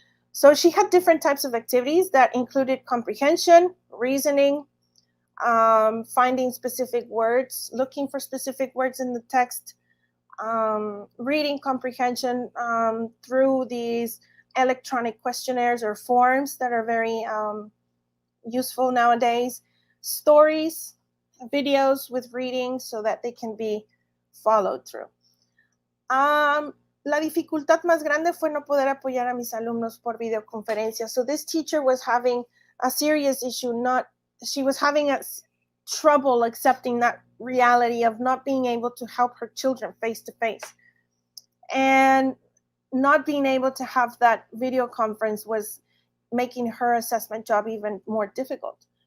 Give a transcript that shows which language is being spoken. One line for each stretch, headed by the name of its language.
English: So she had different types of activities that included comprehension, reasoning, finding specific words, looking for specific words in the text, reading comprehension through these electronic questionnaires or forms that are very useful nowadays, stories, videos with reading so that they can be followed through.
Spanish: La dificultad más grande fue no poder apoyar a mis alumnos por videoconferencia.
English: So this teacher was having a serious issue. She was having trouble accepting that reality of not being able to help her children face to face. And not being able to have that video conference was making her assessment job even more difficult.